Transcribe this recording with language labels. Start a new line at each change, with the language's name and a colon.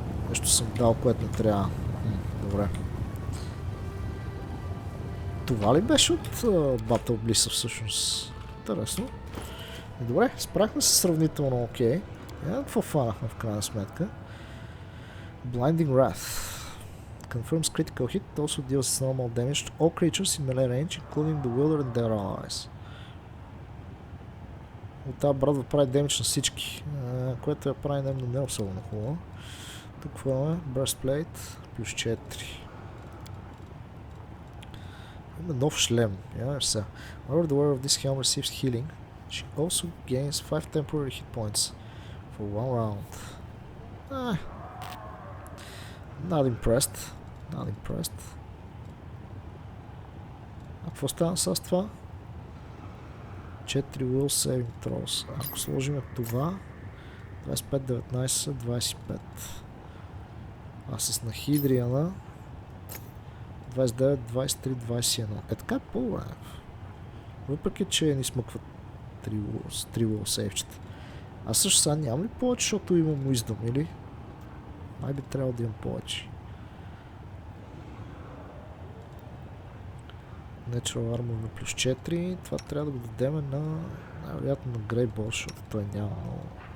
Bulgarian: Нещо съм дал, което не трябва. Добре. Това ли беше от Battle Bliss всъщност? Интересно. Добре, справихме се сравнително окей. Какво фанахме в крайна сметка? Blinding Wrath.
English: confirms critical hit, also deals normal damage to all creatures in melee range, including the wielder and their allies.
Bulgarian: От тази брадва прави демидж на всички, което я прави не особено хубаво. Тук какво имаме? Breastplate плюс 4. Има нов шлем.
English: Whenever the wearer of this helm receives healing, she also gains 5 temporary hit points for 1 round. Not impressed.
Bulgarian: А какво става с това? 4 will saving throws. Ако сложим това, 25, 19, 25. А с нахидриана 29, 23, 21. Така е по-добре. Въпреки, че ни смъкват 3 will сейвчета. Аз също сега нямам ли повече, защото имам wisdom, или? Май би трябвало да имам повече. Natural Armor на плюс 4. Това трябва да го дадем на... най-вероятно на Grey Boss, защото той няма много.